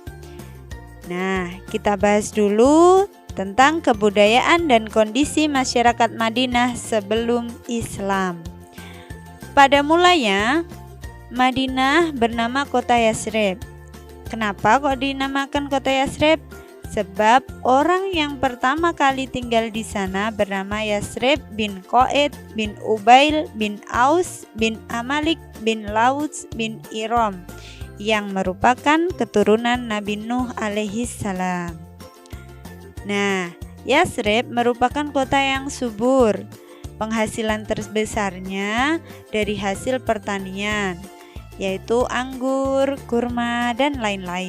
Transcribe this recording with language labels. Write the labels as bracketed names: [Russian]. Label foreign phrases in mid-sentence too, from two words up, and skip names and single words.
[Indonesian] Nah, kita bahas dulu tentang kebudayaan dan kondisi masyarakat Madinah sebelum Islam. Pada mulanya, Madinah bernama kota Yasrib. Kenapa kok dinamakan kota Yasrib? Sebab orang yang pertama kali tinggal di sana bernama Yasrib bin Qaid bin Ubail bin Aus bin Amalik bin Lauts bin Iram, yang merupakan keturunan Nabi Nuh [Arabic] عليه السلام. [Indonesian] Nah, Yasrib merupakan kota yang subur. Penghasilan terbesarnya dari hasil pertanian, yaitu anggur, kurma, dan lain-lain.